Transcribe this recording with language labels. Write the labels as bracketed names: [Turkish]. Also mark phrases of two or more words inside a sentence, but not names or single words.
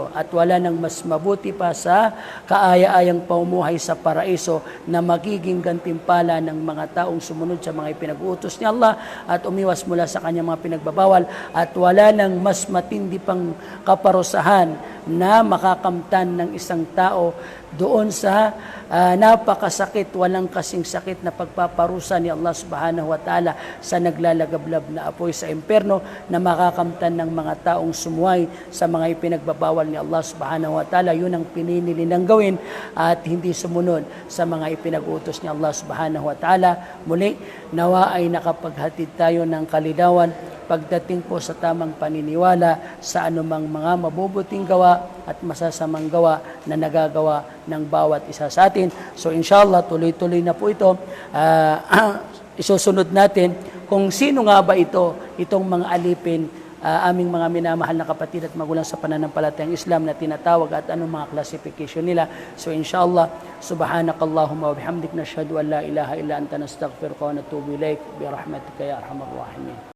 [Filipino] At wala nang mas mabuti pa sa kaaya-ayang pamumuhay sa paraiso na magiging gantimpala ng mga taong sumunod sa mga ipinag-uutos ni Allah at umiwas mula sa kanyang mga pinagbabawal. At wala nang mas matindi pang kaparusahan na makakamtan ng isang tao doon sa napakasakit, walang kasing sakit na pagpaparusa ni Allah [Arabic] سبحانه وتعالى [Filipino] sa naglalagablab na apoy sa imperno na makakamtan ng mga taong sumuway sa mga ipinagbabawal ni Allah [Arabic] سبحانه وتعالى. [Filipino] Yun ang pinili nilang gawin at hindi sumunod sa mga ipinag-utos ni Allah [Arabic] سبحانه وتعالى. [Filipino] Muli, nawa ay nakapaghatid tayo ng kalinawan pagdating po sa tamang paniniwala sa anumang mga mabubuting gawa at masasamang gawa na nagagawa ng bawat isa sa atin. So inshallah, tuloy-tuloy na po ito. Isusunod natin kung sino nga ba itong mga alipin, aming mga minamahal na kapatid at magulang sa pananampalatayang Islam na tinatawag at anong mga classification nila. [Arabic] So إن شاء الله، سبحانك اللهم وبحمدك نشهد أن لا إله إلا أنت نستغفرك ونتوب إليك برحمتك يا أرحم الراحمين.